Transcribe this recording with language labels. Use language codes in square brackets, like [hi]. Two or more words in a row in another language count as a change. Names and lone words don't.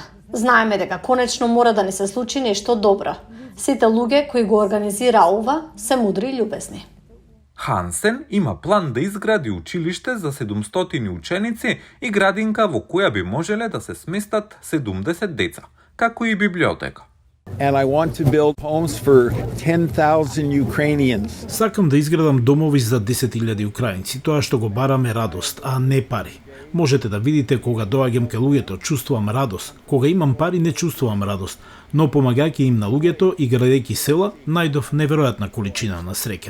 [mk] Знаеме дека конечно мора да ни се случи нешто добро. Сите луѓе кои го организира ова се мудри и љубезни. Хансен има план да изгради училиште за 700 ученици и градинка во која би можеле да се сместат 70 деца, како и библиотека. [en] And I want to build homes for 10,000 Ukrainians. [mk] Сакам да изградам домови за 10.000 украинци. Тоа што го бараме радост, а не пари. Можете да видите кога доаѓам кај луѓето, чувствувам радост. Кога имам пари, не чувствувам радост. Но помагајќи им на луѓето и градејќи села, најдов неверојатна количина на среќа.